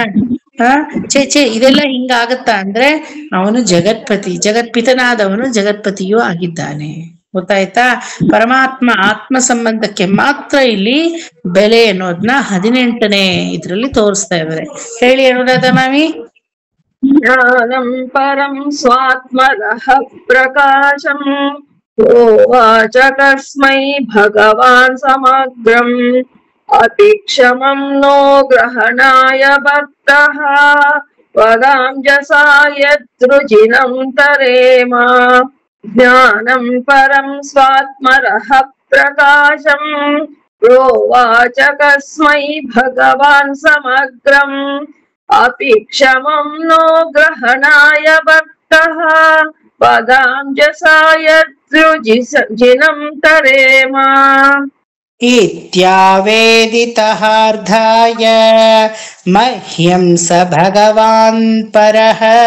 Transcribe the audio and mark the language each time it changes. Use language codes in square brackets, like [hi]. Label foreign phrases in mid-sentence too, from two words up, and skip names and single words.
[kn] ಚೇ ಇದೆಲ್ಲ ಹಿಂಗಾಗತ್ತಾ ಅಂದ್ರೆ ಅವನು ಜಗತ್ಪತಿ, ಜಗತ್ಪಿತನಾದವನು ಜಗತ್ಪತಿಯೂ ಆಗಿದ್ದಾನೆ. ಗೊತ್ತಾಯ್ತಾ? ಪರಮಾತ್ಮ ಆತ್ಮ ಸಂಬಂಧಕ್ಕೆ ಮಾತ್ರ ಇಲ್ಲಿ ಬೆಲೆ ಅನ್ನೋದನ್ನ 18ನೇ ಇದ್ರಲ್ಲಿ ತೋರಿಸ್ತಾ ಇದ್ದಾರೆ. ಹೇಳಿ ಅನುರಾಧ ಮಾಮಿ. [sa] ಜ್ಞಾನಂ ಪರಂ ಸ್ವಾತ್ಮರಃ ಪ್ರಕಾಶಂ ಪ್ರೋವಾಚ ಕಸ್ಮೈ ಭಗವಾನ್ ಸಮಗ್ರಂ ಅಪಿ ಕ್ಷಮಂ ನೋ ಗ್ರಹಣಾಯ ಭಕ್ತಃ ವದಾಂಜಸಾ ಯದ್ರುಜಿನಂ ತರೇಮ. ಜ್ಞಾನಂ ಪರಂ ಸ್ವಾತ್ಮರಃ ಪ್ರಕಾಶಂ ಪ್ರೋವಾಚ ಕಸ್ಮೈ ಭಗವಾನ್ ಸಮಗ್ರಂ ಅಪಿ ಕ್ಷಮಂ ನೋ ಗ್ರಹಣಾಯ ಭಕ್ತಃ ವದಾಂಜಸಾ ಯದ್ರುಜಿನಂ ತರೇಮ. ಇತ್ಯಾವೇದಿತಹಾರ್ಧಾಯ ಮಹ್ಯಂ ಸ ಭಗವಾನ್ ಪರಃ